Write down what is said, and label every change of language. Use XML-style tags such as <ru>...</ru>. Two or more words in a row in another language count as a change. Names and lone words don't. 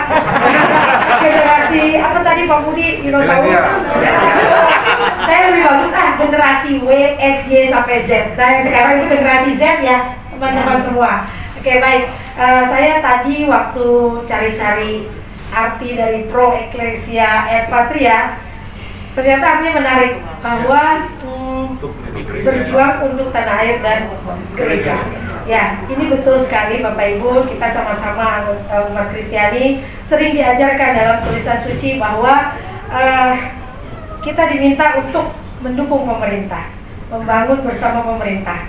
<id>Generasi, apa tadi Pak Budi, dinosaurus. Saya lebih bagus generasi W, X, Y, sampai Z. Nah yang sekarang itu generasi Z ya, teman-teman semua. Oke, baik. Saya tadi waktu cari-cari arti dari</id> <la>pro ecclesia et patria,</la> <id>ternyata artinya menarik bahwa berjuang untuk tanah air dan gereja. Ya, ini betul sekali Bapak Ibu, kita sama-sama umat Kristiani sering diajarkan dalam tulisan suci bahwa kita diminta untuk mendukung pemerintah, membangun bersama pemerintah.</id>